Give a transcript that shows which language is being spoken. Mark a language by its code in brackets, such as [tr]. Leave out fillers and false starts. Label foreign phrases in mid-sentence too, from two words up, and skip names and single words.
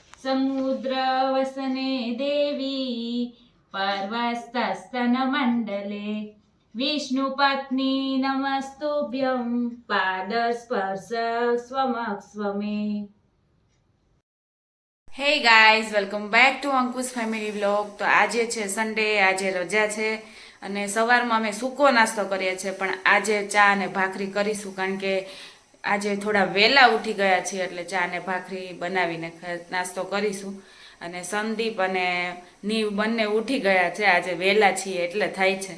[sa] समुद्र वसने देवी पर्वतस्तन मंडले विष्णुपत्नी नमस्तुभ्यं पादस्पर्श स्वमक्ष्वमे। [en] Hey guys, welcome back to Ankush Family Vlog. [gu] તો આજે છે સન્ડે, આજે રજા છે અને સવારમાં અમે સૂકો નાસ્તો કરીએ છીએ, પણ આજે ચા અને ભાખરી કરીશું કારણ કે આજે થોડા વહેલા ઉઠી ગયા છીએ, એટલે ચા અને ભાખરી બનાવીને નાસ્તો કરીશું। અને સંદીપ અને નીવ બંને ઉઠી ગયા છે, આજે વહેલા છીએ એટલે થાય છે।